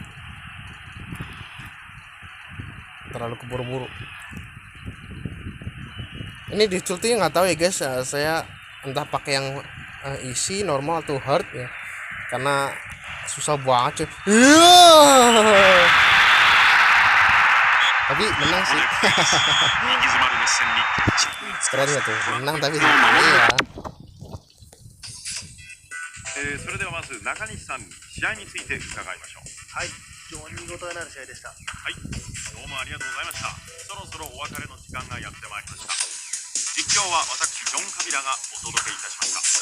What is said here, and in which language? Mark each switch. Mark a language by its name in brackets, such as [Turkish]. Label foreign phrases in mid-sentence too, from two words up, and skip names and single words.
[Indonesian] Ini difficulty nggak tahu ya guys, saya entah pakai yang easy, normal atau hard ya, karena susah banget cuy. Tapi menang sih. Keren ya tuh, menang tapi iya. [Japanese] それではまず中西さん、試合について伺いましょう。はい、非常に見応えのある試合でした。はい、どうもありがとうございました。そろそろお別れの時間がやってまいりました。実況は私ジョン・カビラがお届けいたしました。